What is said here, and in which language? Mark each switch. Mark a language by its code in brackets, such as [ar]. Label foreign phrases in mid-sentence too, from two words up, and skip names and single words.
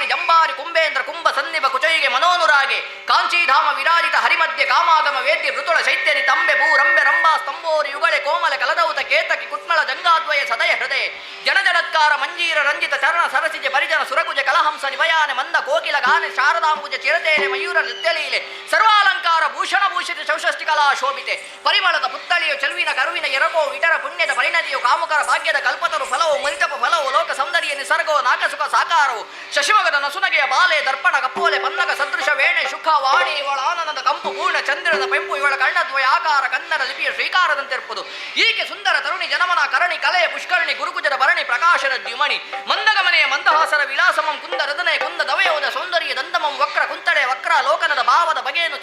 [kn] ಜಂಬಾರಿ ಕುಂಬೇಂದ್ರ ಕುಂಭ ಸನ್ನಿಭ ಕುಚೈಗೆ ಮನೋನುರಾಗೆ ಕಾಂಚೀಧಾಮ ವಿರಾಜಿತ ಹರಿಮಧ್ಯ ಕಾಮಾಗಮ ವೇದ್ಯ ಮೃತುಳ ಶೈತ್ಯನಿ ತಂಬೆ ಭೂ ರಂಬೆ ರಂಬಾ ಸ್ತಂಬೋರಿ ಯುಗಳೆ ಕೋಮಲ ಕಲದೌತ ಕೇತಕಿ ಕುಟ್ಮಳ ಜಂಗಾದ್ವಯ ಸದಯ ಹೃದಯ ಜನಜಡತ್ಕಾರ ಮಂಜೀರ ರಂಜಿತ ಚರಣ ಸರಸಿಜ ಪರಿಜನ ಸುರಕುಜ ಕಲಹಂಸ ನಿಭಯಾನೆ ಮಂದ ಕೋಕಿಲ ಗಾನೆ ಶಾರದಾಂಬುಜ ಚಿರತೇನೆ ಮಯೂರ ನೃತ್ಯಲೀಲೆ ಸರ್ವಾಲಂಕಾರ ಭೂಷಣ ಭೂಷಿತ ಚೌಷಷ್ಟಿ ಕಲಾ ಶೋಭಿತೆ ಪರಿಮಳದ ಪುತ್ತಳಿಯು ಚೆಲುವಿನ ಕರುವಿನ ಎರಕೋ ವಿಟರ ಪುಣ್ಯದ ಪರಿಣತಿಯು ಕಾಮುಕರ ಭಾಗ್ಯದ ಕಲ್ಪತರು ಫಲವು ಮರಿತಪ ಫಲವು ಲೋಕ ಸೌಂದರ್ಯ ನಿಸರ್ಗವು ನಾಕಸುಖ ಸಾಕಾರವು ಶಶಿಮಗದ ನಸುನಗೆಯ ಬಾಲೆ ದರ್ಪಣ ಕಪ್ಪೋಲೆ ಪನ್ನಗ ಸದೃಶ ವೇಣೆ ಸುಖ ವಾಣಿ ಇವಳ ಆನಂದದ ಕಂಪು ಪೂರ್ಣ ಚಂದ್ರದ ಪೆಂಪು ಇವಳ ಕಣ್ಣದ್ವಯ ಆಕಾರ ಕನ್ನಡ ಲಿಪಿಯ ಶ್ರೀಕಾರದಂತಿರ್ಪುದು ಈಕೆ ಸುಂದರ ತರುಣಿ ಜನಮನ ಕರಣಿ ಕಲೆಯ ಪುಷ್ಕರಣಿ ಗುರುಕುಜದ ಭರಣಿ ಪ್ರಕಾಶದ ದ್ಯುಮಣಿ ಮಂದಗಮನೆಯ ಮಂದಹಾಸರ ವಿಲಾಸಮಂ ಕುಂದ ಹೃದಯ ಕುಂದ ದವಯೋದ ಸೌಂದರ್ಯ ದಂದಮಂ ವಕ್ರ ಕುಂತಳೆ ವಕ್ರ ಲೋಕನದ ಭಾವದ ಬಗೆಯನ್ನು